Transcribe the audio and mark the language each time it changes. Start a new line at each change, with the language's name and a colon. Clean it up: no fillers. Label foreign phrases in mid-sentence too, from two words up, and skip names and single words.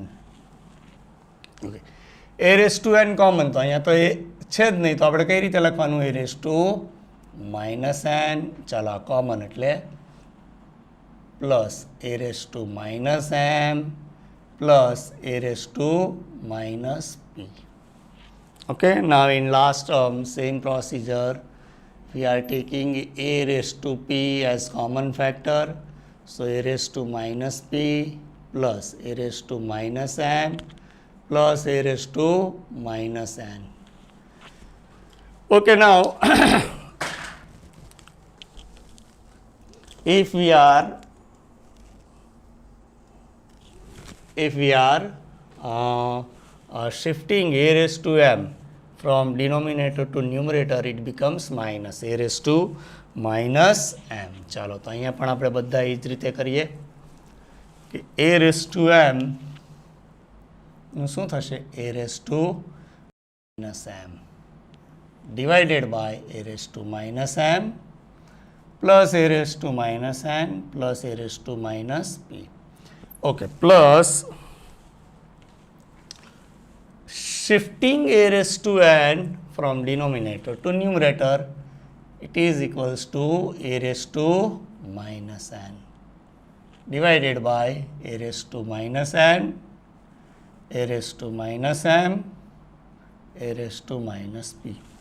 Gujarati: ઓકે,
English: a raise to n common
Gujarati: તો અહીંયા તો એ છે જ નહીં, તો આપણે કઈ રીતે લખવાનું?
English: a raise to minus n,
Gujarati: ચાલો આ કોમન એટલે
English: plus a raise to minus m plus a raise to minus p. Okay, now in last term, same procedure, we are taking a raised to p as common factor. So a raised to minus p plus a raised to minus m plus a raised to minus n. Okay, now if we are shifting a raised to m from denominator to numerator, it becomes minus a raised to minus m.
Gujarati: ચાલો તો અહીંયા પણ આપણે બધા એ જ રીતે કરીએ કે
English: a raised to m
Gujarati: નું શું થશે?
English: a raised to minus m divided by a raised to minus m plus a raised to minus n plus a raised to minus p. Okay, plus shifting a raised to n from denominator to numerator, it is equals to a raised to minus n divided by a raised to minus n, a raised to minus m, a raised to minus p.